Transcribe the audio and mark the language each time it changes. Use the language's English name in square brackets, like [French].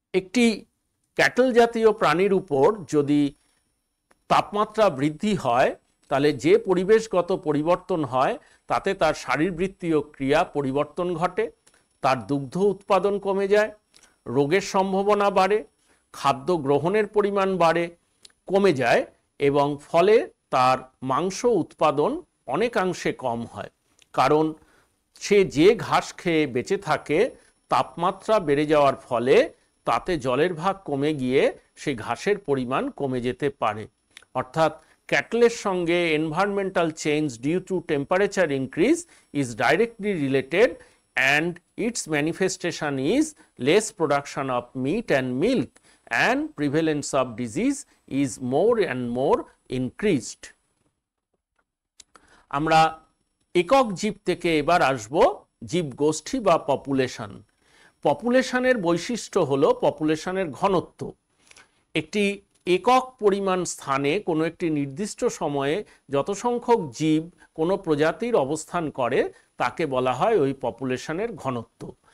[Bangla] একটি ক্যাটল জাতীয় প্রাণীর উপর যদি তাপমাত্রা বৃদ্ধি হয়, তাহলে যে পরিবেশগত পরিবর্তন হয় তাতে তার শারীরবৃত্তীয় ক্রিয়া পরিবর্তন ঘটে, তার দুগ্ধ উৎপাদন কমে যায়, রোগের সম্ভাবনা বাড়ে, খাদ্য গ্রহণের পরিমাণ বাড়ে, কমে যায়, এবং ফলে তার মাংস উৎপাদন অনেকাংশে কম হয়। কারণ সে যে ঘাস খেয়ে বেঁচে থাকে, তাপমাত্রা বেড়ে যাওয়ার ফলে তাতে জলের ভাগ কমে গিয়ে সেই ঘাসের পরিমাণ কমে যেতে পারে। অর্থাৎ ক্যাটলের সঙ্গে [English] Environmental change due to temperature increase is directly related and its manifestation is less production of meat and milk and prevalence of disease is more and more increased. [Bangla] আমরা একক জীব থেকে এবার আসব জীব গোষ্ঠী বা পপুলেশন। পপুলেশনের বৈশিষ্ট্য হলো পপুলেশনের ঘনত্ব। একটি একক পরিমাণ স্থানে কোনো একটি নির্দিষ্ট সময়ে যত সংখ্যক জীব কোনো প্রজাতির অবস্থান করে তাকে বলা হয় ওই পপুলেশনের ঘনত্ব।